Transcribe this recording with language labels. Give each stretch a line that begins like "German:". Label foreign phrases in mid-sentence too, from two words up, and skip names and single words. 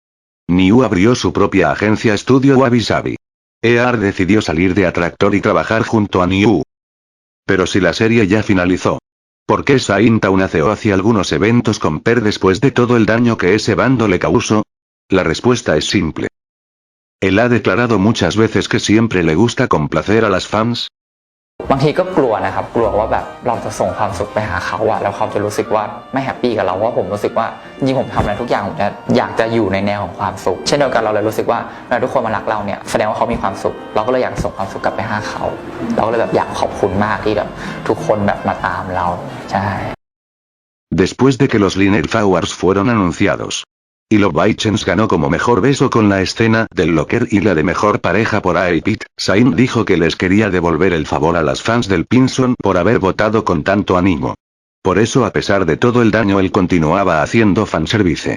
Spanish: Niu abrió su propia agencia estudio Wabi Sabi. Earth decidió salir de Atractor y trabajar junto a Niu. Pero si la serie ya finalizó. ¿Por qué Saint aún hace algunos eventos con Per después de todo el daño que ese bando le causó? La respuesta es simple. Él ha declarado muchas veces que siempre le gusta complacer a las fans.
Thai: บางทีก็กลัวนะครับกลัวว่าแบบเราจะส่งความสุขไปหาเขาอะแล้วเขาจะรู้สึกว่าไม่แฮปปี้กับเราว่าผมรู้สึกว่าจริงๆผมทำอะไรทุกอย่างผมจะอยากจะอยู่ในแนวของความสุขเช่นเดียวกันเราเลยรู้สึกว่าทุกคนมารักเราเนี่ยแสดงว่าเขามีความสุขเราก็เลยอยากส่งความสุขกลับไปหาเขาเราก็เลยแบบอยากขอบคุณมากที่แบบทุกคนแบบมาตามเราใช่
Spanish: Después de que los Linear Flowers fueron anunciados. Y Love Bichens ganó como mejor beso con la escena del locker y la de mejor pareja por Aipit. Saint dijo que les quería devolver el favor a las fans del Pinson por haber votado con tanto ánimo. Por eso, a pesar de todo el daño, él continuaba haciendo fanservice.